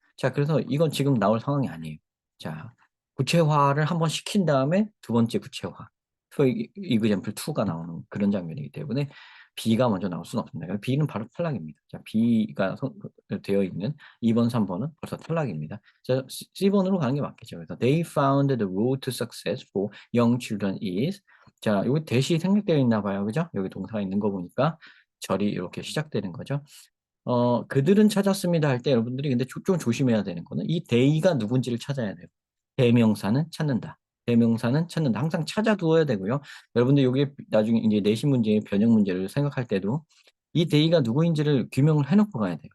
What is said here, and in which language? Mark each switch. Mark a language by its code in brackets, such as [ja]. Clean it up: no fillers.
[ko] 자, 그래서 이건 지금 나올 상황이 아니에요. 자, 구체화를 한번 시킨 다음에 두 번째 구체화. example 2가 나오는 그런 장면이기 때문에 B가 먼저 나올 수는 없습니다. B는 바로 탈락입니다. 자, B가 되어 있는 2번, 3번은 벌써 탈락입니다. 자, C번으로 가는 게 맞겠죠. [en] 그래서 they found the road to success for young children is [ko] 자, 여기 대시 생략되어 있나 봐요. 그죠? 여기 동사가 있는 거 보니까 절이 이렇게 시작되는 거죠. 그들은 찾았습니다 할 때 여러분들이 근데 좀 조심해야 되는 거는 이 they가 누군지를 찾아야 돼요. 대명사는 찾는다. 대명사는 찾는다. 항상 찾아두어야 되고요. 여러분들 여기 나중에 이제 내신 문제의 변형 문제를 생각할 때도 이 they가 누구인지를 규명을 해놓고 가야 돼요.